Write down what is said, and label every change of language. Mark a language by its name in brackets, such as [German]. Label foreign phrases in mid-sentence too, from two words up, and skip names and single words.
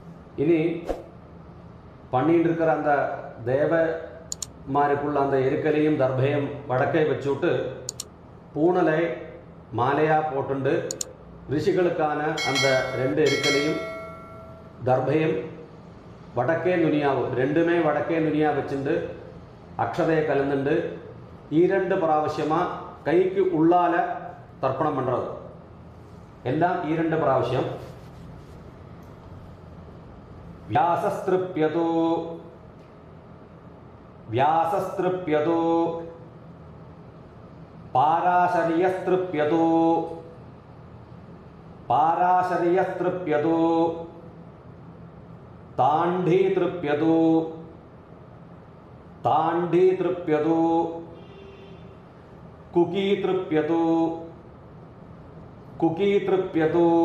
[Tamil] இனி பண்ணிட்டு இருக்கிற அந்த தேவமாருக்குள்ள அந்த எருக்கலையும் தர்பையும் வடக்கை வச்சுட்டு பூணலை மாலையாக போட்டுண்டு ரிஷிகளுக்கான அந்த 2 எருக்கலையும் தர்பையும் வடக்கே நுனியாவும் ரெண்டுமே வடக்கே நுனியாக வச்சுட்டு அக்ஷதையை கலந்துண்டு 2 பிராവശ്யமாக கைக்கு உள்ளால தர்ப்பணம் பண்ணுறது. எல்லாம் 2 பிராവശ്யம். [Sanskrit] व्यासस्तृप्यतो व्यासस्तृप्यतो पाराशर्यस्तृप्यतो पाराशर्यस्तृप्यतो ताण्ढीतृप्यतो ताण्ढीतृप्यतो कुकीतृप्यतो कुकीतृप्यतो